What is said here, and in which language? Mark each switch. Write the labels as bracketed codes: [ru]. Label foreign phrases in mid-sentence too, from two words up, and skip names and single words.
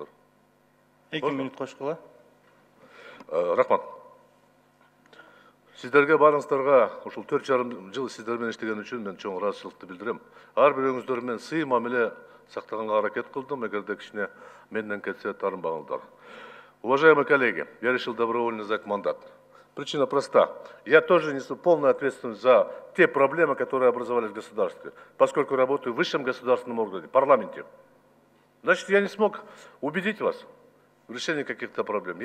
[ky] 2 минут кошкула. Рахмат. Сиздерге барыңыздарга ушул 4,5 жыл сиздер менен иштеген үчүн мен чоң ыраазычылыкты билдирем. Ар бирөөңүздөр менен сый мамиле сактаганга аракет кылдым. Эгерде кичине менден кетсе тарынбаңыздар. [ru] Уважаемые коллеги, я решил добровольно сдать мандат. Причина проста. Я тоже несу полную ответственность за те проблемы, которые образовались в государстве, поскольку работаю в высшем государственном органе, парламенте. Значит, я не смог убедить вас в решении каких-то проблем.